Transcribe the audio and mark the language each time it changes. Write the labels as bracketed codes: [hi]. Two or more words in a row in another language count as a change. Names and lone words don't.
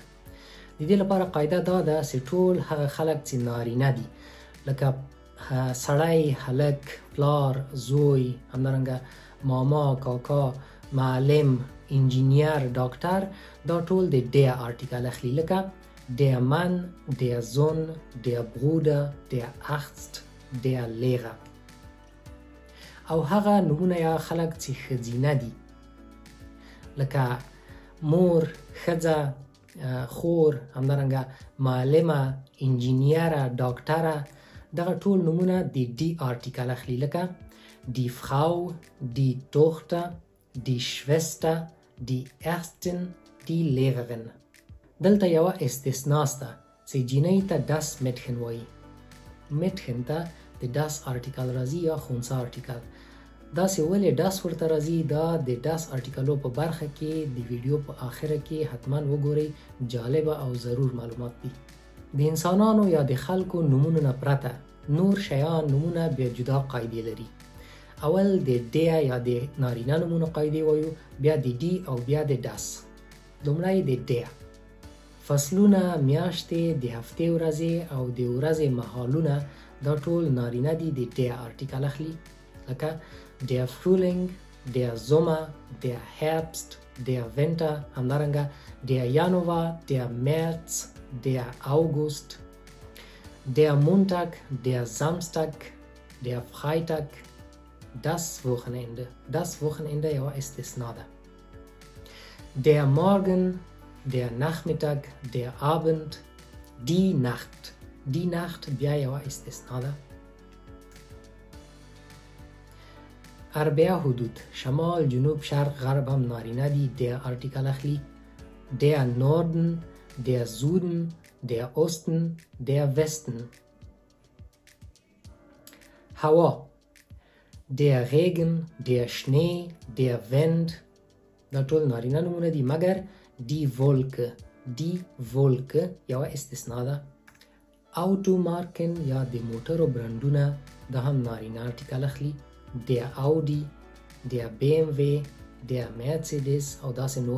[ps] د دې لپاره قاعده دا ده چې ټول هغه خلک چې نارینه دي لکه سړی، هلک، پلار، زوی، همدارنګه ماما، کاکا، معلم، انجینیر، ډاکټر، دا ټول د der ارټیکل اخلي، لکه [de] der Mann، der Sohn، der Bruder، der Arzt، der Lehrer. [ps] او هغه نومونه یا خلک چې ښځینه دي لکه مور، ښځه، خور، همدارنګه معلمه، انجینیره، ډاکټره، دغه ټول نومونه د دی ارټیکل اخلي، لکه [de] die Frau، die Tochter، die Schwester، die Ärztin، die Lehrerin. [ps] دلته یوه استثنا شته چې جینۍ ته [de] das Mädchen [ps] وایي. Mädchen ته د das ارټیکل راځي یا خنثی ارټیکل. داسې ولې das ورته راځي؟ دا د das ارټیکلو په برخه کې د ویډیو په آخره کې حتما وګورئ، جالبه او ضرور معلومات دي. د انسانانو یا د خلکو نومونو نه پرته نور شیان نومونه بیا جدا قاعدې لري. اول د der یا د نارینه نومونو قاعدې وایو، بیا د دی او بیا د das. لومړی د der. فصلونه، میاشتې، د هفتې ورځې او د ورځې مهالونه دا ټول نارینه دي، د der ارټیکل اخلي، لکه [de] der Frühling، der Sommer، der Herbst، der Winter، [ps] همدارنګه [de] der Januar، der März، der August، der Montag، der Samstag، der Freitag، das Wochenende. Das Wochenende [ps] یوه استثنا ده. [de] der Morgen، der Nachmittag، der Abend، die Nacht. die Nacht [ps] بیا یوه استثنا ده. اربعه حدود، شمال، جنوب، شرق، غرب هم نارینه دي، der ارټیکل اخلي. [de] der Norden، der Süden، der Osten، der Westen. هوا، der Regen، der Schnee، der Wind، [ps] دا ټول نارینه نومونه دي، مګر [de] die Wolke. die Wolke [ps] یوه استثنا ده. automarken یا د موټرو برندونه دا هم نارینه ارټیکل اخلي، [de] der Audi، der BMW، der Mercedes [ps] او داسې نور.